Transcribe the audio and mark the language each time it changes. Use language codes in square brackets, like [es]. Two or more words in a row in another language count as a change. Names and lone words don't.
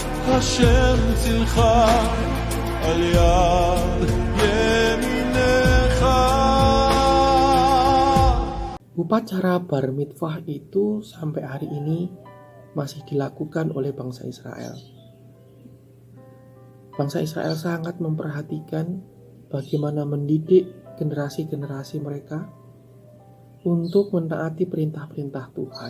[he] השם צלך על יד ימינך. [id] Upacara bar mitzvah itu sampai hari ini masih dilakukan oleh bangsa Israel. Bangsa Israel sangat memperhatikan bagaimana mendidik generasi-generasi mereka untuk menaati perintah-perintah Tuhan.